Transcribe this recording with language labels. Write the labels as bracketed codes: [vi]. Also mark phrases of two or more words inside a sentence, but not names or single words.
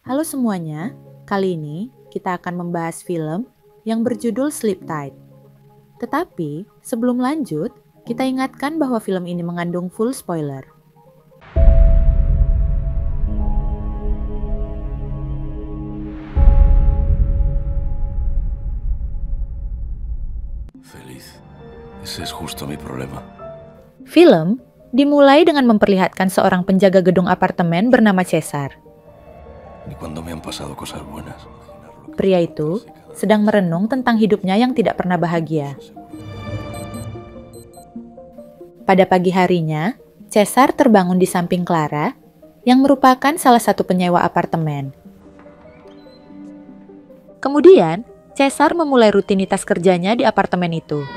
[id] Halo semuanya, kali ini kita akan membahas film yang berjudul [en] Sleep Tight. [id] Tetapi sebelum lanjut, kita ingatkan bahwa film ini mengandung [en] full spoiler. [es] Feliz. Ese es justo mi problema. [id] Film dimulai dengan memperlihatkan seorang penjaga gedung apartemen bernama Cesar. [es] Ni cuando me han pasado cosas buenas. [id] Pria itu sedang merenung tentang hidupnya yang tidak pernah bahagia. Pada pagi harinya, Cesar terbangun di samping Clara, yang merupakan salah satu penyewa apartemen. Kemudian, Cesar memulai rutinitas kerjanya di apartemen itu.